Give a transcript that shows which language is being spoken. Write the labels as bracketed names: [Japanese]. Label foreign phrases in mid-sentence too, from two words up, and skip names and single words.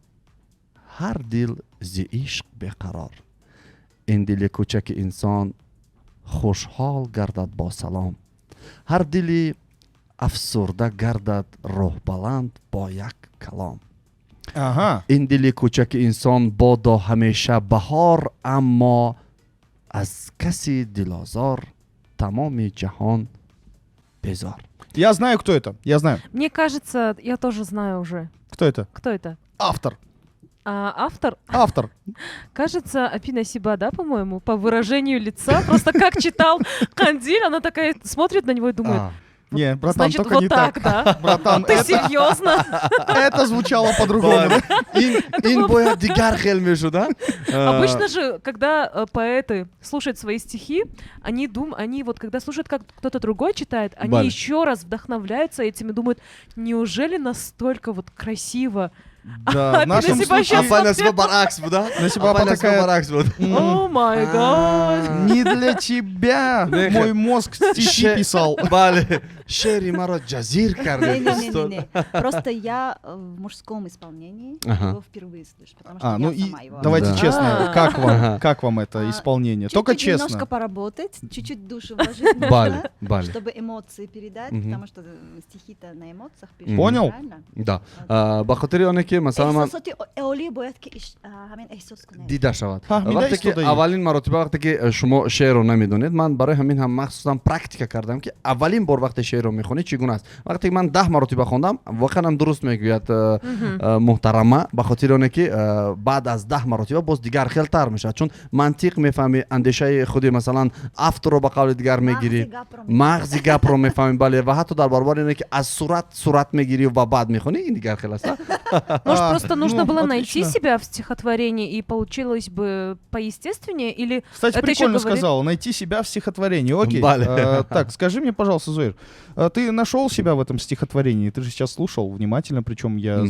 [Tajik] ҳар дил зи ишқ беқарор ин дили кӯчаки инсон хушҳол гардад бо салом ҳар дили афсурда гардад роҳбаланд бо як калом [Russian] Ага. [Tajik] ин дили кӯчаки инсон бодо ҳамеша баҳор аммо аз каси дилозор тамоми ҷаҳон безор [Russian] Я знаю, кто это. Я знаю. Мне кажется, я тоже знаю уже. Кто это? Кто это? Автор. Автор? Автор. Кажется, Апина Сиба, да, по-моему, по выражению лица. Просто как читал Хандиль, она такая смотрит на него и думает, Не, братан, значит, только вот не так, так. да? Братан, Ты серьезно? это звучало по-другому. [Tajik] ин бояд дигар хел мешуда [Russian] Обычно же, когда поэты слушают свои стихи, они вот когда слушают, как кто-то другой читает, они [Tajik] Бале. [Russian] еще раз вдохновляются этим и думают, неужели настолько вот красиво? Да, в нашем Апина Сиба случае... щас [Tajik] апайнасиба баръакс буда [Russian] Насиба такая... [Tajik] баръакс буд [English] Oh my God! [Russian] Не для тебя Неха. мой мозг стихи писал. [Tajik] бале шеъри маро ҷазир карде [Russian] Не-не-не. Просто я в мужском исполнении Ага. его впервые слышу, потому что Ну я и сама его. давайте Да. честно, Ага. как вам это исполнение? Только Чуть-чуть немножко честно. поработать, чуть-чуть душу вложить [Tajik] бале [Russian] нужно, [Tajik] бале [Russian] чтобы эмоции передать, Мгм. потому что стихи-то на эмоциях пишут. Понял? правильно? [Tajik] да ба хотири оне ки масалан ман [Persian] احساساتی عالی باید که همین احساس کنه. [Tajik] дида шавад Фаҳмида вақте ки истодаӣ. аввалин маротиба вақте ки шумо шеърро намедонед ман барои ҳамин ҳам махсусан практика кардам ки аввалин бор вақте шеърро мехонед чӣ гуна аст вақте ки ман 10 маротиба хондам воқеан ҳам дуруст мегӯяд муҳтарама ба хотири оне ки баъд аз 10 маротиба боз дигар хелтар мешавад чун мантиқ мефаҳмӣ андешаи худи масалан авторро ба қавли дигар мегирӣ мағзи гапро мефаҳмӣ бале ва ҳатто дар баробари оне ки аз сурат мегирӣ ва баъд мехонӣ ин дигар хел аст [Russian] Может, просто нужно ну, было найти отлично. себя в стихотворении и получилось бы поестественнее? Или Кстати, это еще прикольно говорит- сказал, найти себя в стихотворении. Окей. [Tajik] Бале. [Russian] Так, скажи мне, пожалуйста, Зоир, ты нашел себя в этом стихотворении? Ты же сейчас слушал внимательно, причем я Мгм.